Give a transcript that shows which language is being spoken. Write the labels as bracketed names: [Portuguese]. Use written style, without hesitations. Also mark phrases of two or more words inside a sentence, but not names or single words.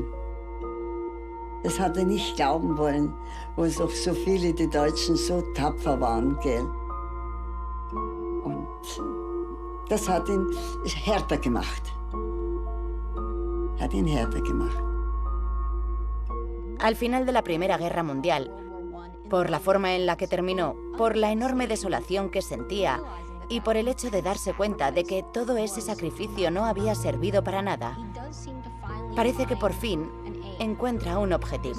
[German] Das hat nicht glauben wollen, wo doch so viele die Deutschen so tapfer waren, gell? Und das hat ihn härter gemacht. Hat ihn härter gemacht. [Spanish] Al final de la Primera Guerra Mundial, por la forma en la que terminó, por la enorme desolación que sentía y por el hecho de darse cuenta de que todo ese sacrificio no había servido para nada, parece que por fin encuentra un objetivo.